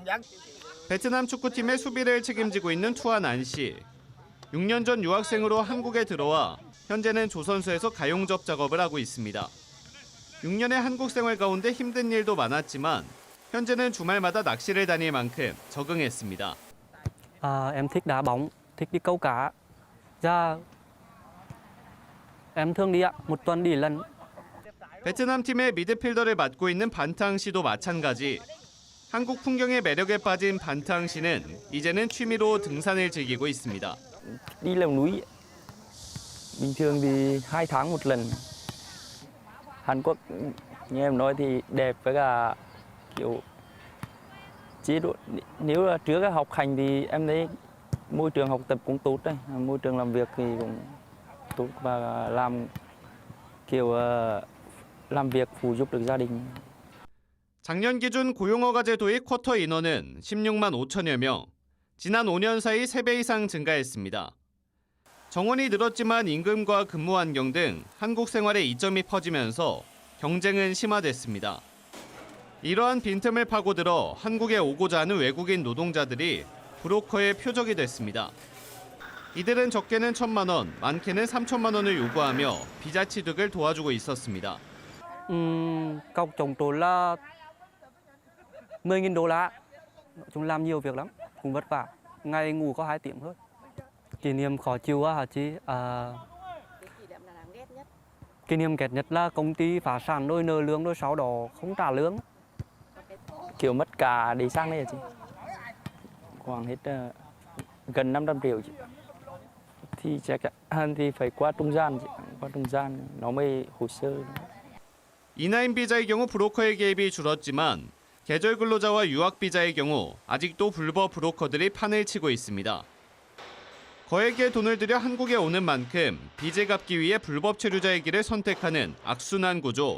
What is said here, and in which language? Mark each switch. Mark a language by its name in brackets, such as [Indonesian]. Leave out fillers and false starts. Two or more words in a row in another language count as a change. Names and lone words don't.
[Korean] 베트남 축구팀의 수비를 책임지고 있는 투안 안 씨. 6년 전 유학생으로 한국에 들어와 현재는 조선소에서 가용접 작업을 하고 있습니다. 6년의 한국 생활 가운데 힘든 일도 많았지만 현재는 주말마다 낚시를 다닐 만큼 적응했습니다. [Vietnamese] Em thích đá bóng, thích đi câu cá. Ra em thường đi ạ, một tuần đi lần. [Korean] 베트남 팀의 미드필더를 맡고 있는 반탕 씨도 마찬가지. 한국 풍경의 매력에 빠진 반탕 씨는 이제는 취미로 등산을 즐기고 있습니다. [Vietnamese] Đi leo núi. Bình thường thì 2 tháng một lần. Hàn Quốc như em nói thì đẹp với cả kiểu chế độ, nếu là trước học hành thì em thấy môi trường học tập cũng tốt đấy, môi trường làm việc thì cũng tốt và làm việc phụ giúp được gia đình. [Korean] 작년 기준 고용허가제 도입 쿼터 인원은 16만 5천여 명. 지난 5년 사이 3배 이상 증가했습니다. 정원이 늘었지만 임금과 근무 환경 등 한국 생활의 이점이 퍼지면서 경쟁은 심화됐습니다. 이러한 빈틈을 파고들어 한국에 오고자 하는 외국인 노동자들이 브로커의 표적이 됐습니다. 이들은 적게는 1,000만 원, 많게는 3천만 원을 요구하며 비자 취득을 도와주고 있었습니다. [Vietnamese] Cọc chồng tôi là 10.000 đô la. Chúng làm nhiều việc lắm, cũng vất vả. Ngày ngủ có 2 tiếng thôi. Kỷ niệm khó chịu hả chị? Kỷ niệm ghét nhất là công ty phá sản rồi nợ lương rồi sau đó không trả lương. Kiểu mất cả để sang đây hả chị? Khoảng hết gần 500 triệu chị. Thì chắc chắn thì phải qua trung gian nó mới hồ sơ. [Korean] E9 비자의 경우 브로커의 개입이 줄었지만 계절 근로자와 유학 비자의 경우 아직도 불법 브로커들이 판을 치고 있습니다. 거액의 돈을 들여 한국에 오는 만큼 빚을 갚기 위해 불법 체류자의 길을 선택하는 악순환 구조.